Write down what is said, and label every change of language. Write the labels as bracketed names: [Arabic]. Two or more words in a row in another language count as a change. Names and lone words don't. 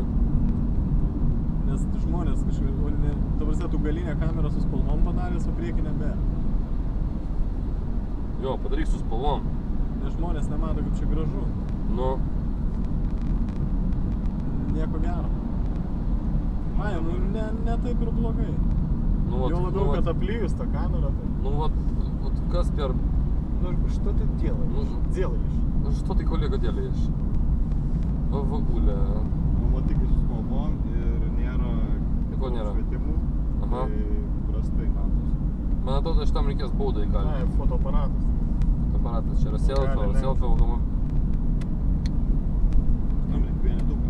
[Lithuanian] Nes žmonės kažkaip, dabar tu galinę kamerą su spalvom padaręs, o priekinę be. Jo, padaryk su spalvom. Nes žmonės nemato, kaip čia gražu. Nu. Nieko gero. Maja, nu ne taip ir blogai. Nu, jo labiau, kad aplijus tą kamerą. Tai... [Russian] Ну вот [Lithuanian] kas per... [Russian] Ну что ты делаешь? Делаешь? Ну что ты, коллега, делаешь? [Lithuanian] Vagulė. Nu, matai, kai su spalvom ir nėra švietimų, tai prastai matosi. Man atrodo, šitam reikės baudą įkalti. Ai, fotoaparatas. Fotoaparatas, čia yra selfie automobilį. Tam reikia vienetuką.